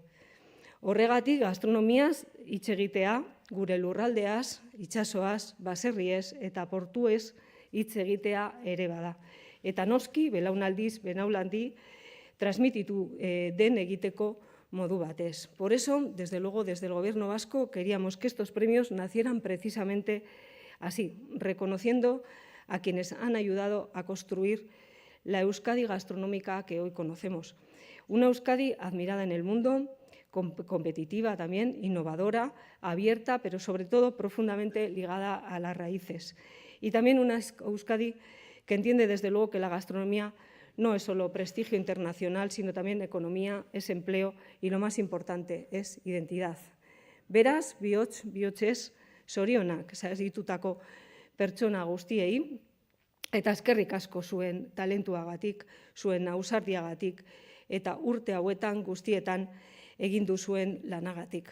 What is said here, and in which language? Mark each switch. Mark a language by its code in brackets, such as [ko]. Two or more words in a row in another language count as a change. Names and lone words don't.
[eu] Horregatik gastronomiaz hitz egitea, gure lurraldeaz, itsasoaz, baserriez eta portuez hitz egitea ere bada. Eta noski, belaunaldiz, belaunaldi, transmititu den egiteko modu batez. [es] Por eso, desde luego, desde el Gobierno vasco, queríamos que estos premios nacieran precisamente así, reconociendo a quienes han ayudado a construir la Euskadi gastronómica que hoy conocemos. Una Euskadi admirada en el mundo, competitiva también, innovadora, abierta, pero sobre todo profundamente ligada a las raíces. Y también una Euskadi que entiende, desde luego, que la gastronomía no es solo prestigio internacional, sino también economía, es empleo y, lo más importante, es identidad. [eu] Beraz, bihotzez, zorionak saritutako pertsona guztiei, eta eskerrik asko zuen talentuagatik, zuen ausardiagatik, eta urte hauetan guztietan egin duzuen lanagatik.